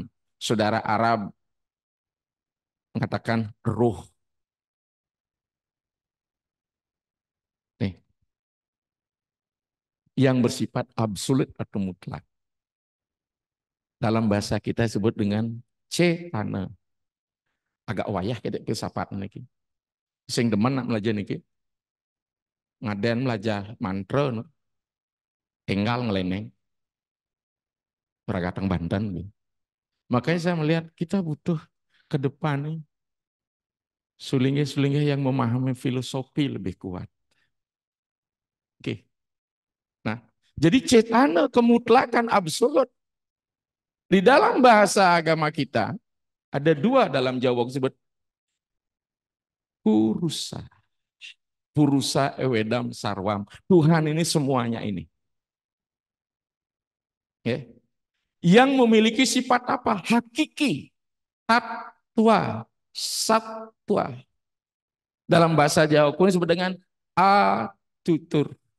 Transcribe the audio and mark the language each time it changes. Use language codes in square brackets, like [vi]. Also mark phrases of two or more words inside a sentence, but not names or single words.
[id] Saudara Arab mengatakan ruh. Nih, yang bersifat absolut atau mutlak. Dalam bahasa kita disebut dengan cetana. [ban] Agak wayah kita filsafat niki. Sing demen nak belajar niki. Ngaden belajar mantra no. Enggal ngeleneng. Peragatang Banten. [id] Gitu. Makanya saya melihat kita butuh ke depan nih sulingnya-sulingnya yang memahami filosofi lebih kuat. Oke. Nah, jadi cetana kemutlakan absolut di dalam bahasa agama kita Ada dua dalam Jawa disebut purusa. [sa] Purusa ewedam sarwam. [id] Tuhan ini semuanya ini. Ya. Yang memiliki sifat apa? Hakiki, tatwa, satwa. Dalam bahasa Jawa kuno disebut dengan atutur.